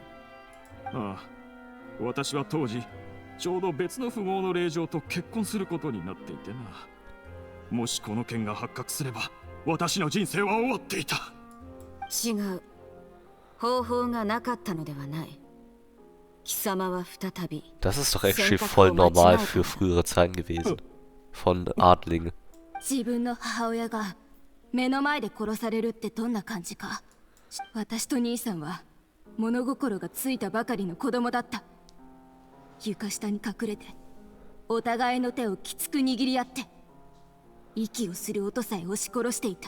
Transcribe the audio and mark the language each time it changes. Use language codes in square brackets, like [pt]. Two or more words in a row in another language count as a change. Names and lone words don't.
[ja] ああ、私は当時ちょうど別の富豪の令嬢と結婚することになっていてな。もしこの件が発覚すれば私の人生は終わっていた。違う、方法がなかったのではない。貴様は再び。 [de] Das ist doch actually voll normal für frühere Zeiten gewesen. Von Adligen. [ja] 自分の母親が目の前で殺されるってどんな感じか。私と兄さんは物心がついたばかりの子供だった。床下に隠れてお互いの手をきつく握り合って息をする音さえ押し殺していた。